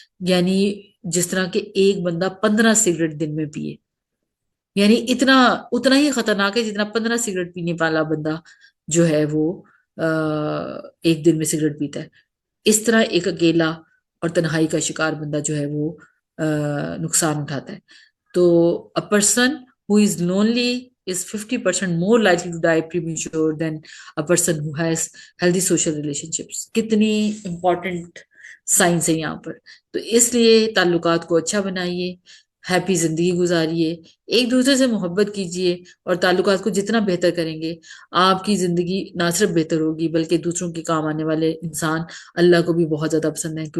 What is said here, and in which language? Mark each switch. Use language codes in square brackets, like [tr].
[ur] یعنی جس طرح کہ ایک بندہ 15 سگریٹ دن میں پیے, یعنی اتنا ہی خطرناک ہے جتنا 15 سگریٹ پینے والا بندہ جو ہے وہ ایک دن میں سگریٹ پیتا ہے. اس طرح ایک اکیلا اور تنہائی کا شکار بندہ جو ہے وہ نقصان اٹھاتا ہے. [en] تو a person who is lonely is 50% more likely to die premature than a person who has healthy social relationships. [ur] کتنی امپورٹنٹ سائنس ہے یہاں پر. تو اس لیے تعلقات کو اچھا بنائیے, ہیپی زندگی گزاریے, ایک دوسرے سے محبت کیجیے, اور تعلقات کو جتنا بہتر کریں گے آپ کی زندگی نہ صرف بہتر ہوگی بلکہ دوسروں کے کام آنے والے انسان اللہ کو بھی بہت زیادہ پسند ہے.